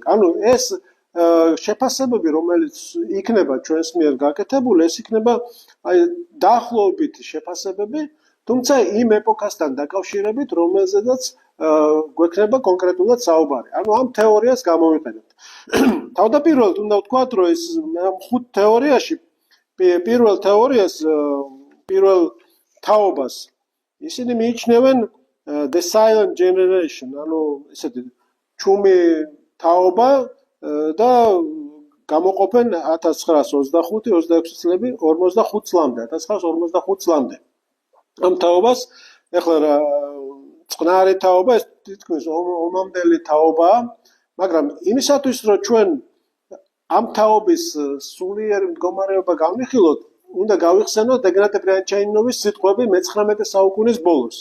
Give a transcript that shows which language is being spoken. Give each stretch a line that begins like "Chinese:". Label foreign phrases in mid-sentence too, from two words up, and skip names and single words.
Georgian: ანუ ეს შეფასებები, რომელიც იქნება ჩვენს მიერ გაკეთებული, ეს იქნება დაახლოებითი შეფასებები, თუმცა იმ ეპოქასთან დაკავშირებით, რომელზედაც გვექნება კონკრეტულად საუბარი. ანუ ამ თეორიას გამოვიყენებთ. თავდაპირველად უნდა ვთქვათ, რომ ეს 5 თეორიაში პირველ თეორიას, პირველ თაობას ისინი მიიჩნევენ
English: the silent generation,
Georgian: ანუ ესეთი ჩუმი თაობა და გამოყოფენ 1925-26 წლები 45 წლამდე, 1945 წლამდე. ამ თაობას ეხლა წყნარი თაობა, ეს თითქმის ომამდელი თაობაა, მაგრამ იმისათვის, რომ ჩვენ ამ თაობის სულიერი მდგომარეობა განვიხილოთ, უნდა გავიხსენოთ ეგნატე ბრიანჩაინოვის სიტყვები მე-19 საუკუნის ბოლოს.